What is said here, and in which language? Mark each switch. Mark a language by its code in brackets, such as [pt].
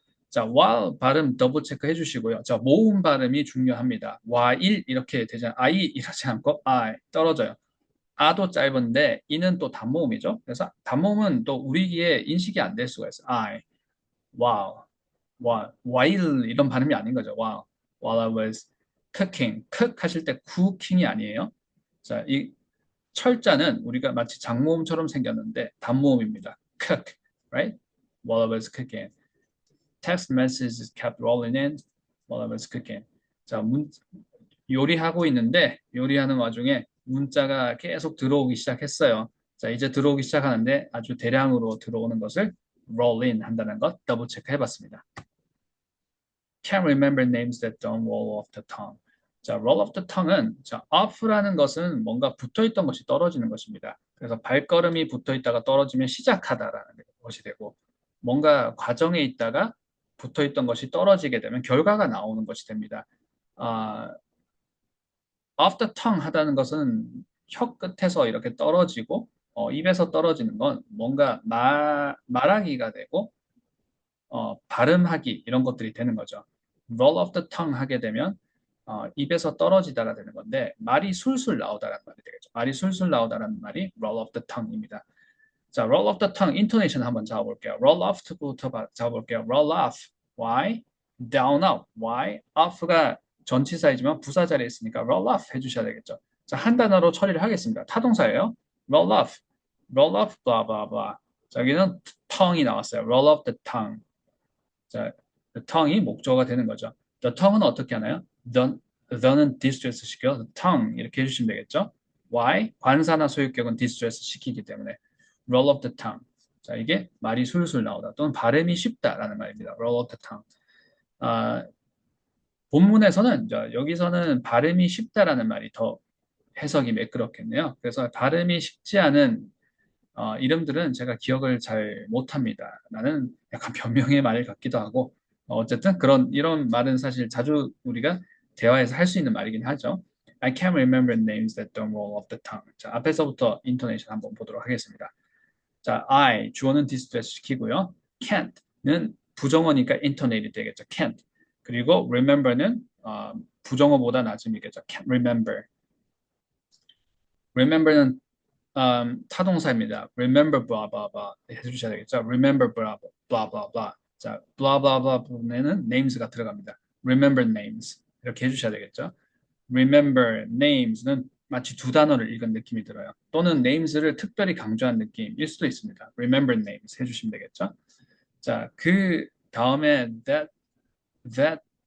[ko] 자, while 발음 더블 체크 해주시고요. 자, 모음 발음이 중요합니다. while 이렇게 되잖아요. I 이러지 않고 I 떨어져요. 아도 짧은데 이는 또 단모음이죠. 그래서 단모음은 또 우리 귀에 인식이 안 될 수가 있어요. I, wow, while 이런 발음이 아닌 거죠. [en] while I was cooking, [ko] cook 하실 때 cooking이 아니에요. 자, 이 철자는 우리가 마치 장모음처럼 생겼는데 단모음입니다. [en] cook, right? while I was cooking. text messages kept rolling in while I was cooking. [ko] 자, 요리하고 있는데 요리하는 와중에 문자가 계속 들어오기 시작했어요. 자, 이제 들어오기 시작하는데 아주 대량으로 들어오는 것을 roll in 한다는 것 더블 체크 해봤습니다. [en] Can't remember names that don't roll off the tongue. [ko] 자, [en] roll off the tongue [ko] 은 자, off라는 것은 뭔가 붙어있던 것이 떨어지는 것입니다. 그래서 발걸음이 붙어있다가 떨어지면 시작하다라는 것이 되고 뭔가 과정에 있다가 붙어있던 것이 떨어지게 되면 결과가 나오는 것이 됩니다. [en] off the tongue [ko] 하다는 것은 혀 끝에서 이렇게 떨어지고 입에서 떨어지는 건 뭔가 말하기가 되고 발음하기 이런 것들이 되는 거죠. [en] roll off the tongue [ko] 하게 되면 입에서 떨어지다가 되는 건데 말이 술술 나오다라는 말이 되겠죠. 말이 술술 나오다라는 말이 [en] roll off the tongue [ko] 입니다. 자, [en] roll off the tongue [ko] intonation 한번 잡아볼게요. roll off부터 잡아볼게요. roll off, y, down up, y, off가 전치사이지만 부사 자리에 있으니까 roll off 해주셔야 되겠죠. 자, 한 단어로 처리를 하겠습니다. 타동사예요. [en] roll off, blah, blah, blah. [ko] 자, 여기는 tongue이 나왔어요. [en] roll off the tongue. [ko] 자, [en] the tongue [ko] 이 목적어가 되는 거죠. the tongue은 어떻게 하나요? the는 distress 시켜, [en] the tongue [ko] 이렇게 해주시면 되겠죠. [en] why? [ko] 관사나 소유격은 distress 시키기 때문에 [en] roll off the tongue. [ko] 자, 이게 말이 술술 나오다 또는 발음이 쉽다라는 말입니다. [en] roll off the tongue. [ko] 본문에서는 여기서는 발음이 쉽다라는 말이 더 해석이 매끄럽겠네요. 그래서 발음이 쉽지 않은 이름들은 제가 기억을 잘 못합니다. 나는 약간 변명의 말 같기도 하고 어쨌든 이런 말은 사실 자주 우리가 대화에서 할 수 있는 말이긴 하죠. [en] I can't remember names that don't roll off the tongue. [ko] 자, 앞에서부터 인토네이션 한번 보도록 하겠습니다. 자, I 주어는 디스트레스 시키고요. can't는 부정어니까 intonated 되겠죠. [en] can't. [ko] 그리고 remember는 부정어보다 낮음이겠죠. [en] can't remember. [ko] remember는 타동사입니다. [en] remember blah blah blah [ko] 해주셔야 되겠죠. [en] remember blah blah blah blah. [ko] 자, blah blah blah 부분에는 names가 들어갑니다. [en] remember names [ko] 이렇게 해주셔야 되겠죠. remember names는 마치 두 단어를 읽은 느낌이 들어요. 또는 names를 특별히 강조한 느낌일 수도 있습니다. [en] remember names [ko] 해주시면 되겠죠. 자, 그 다음에 that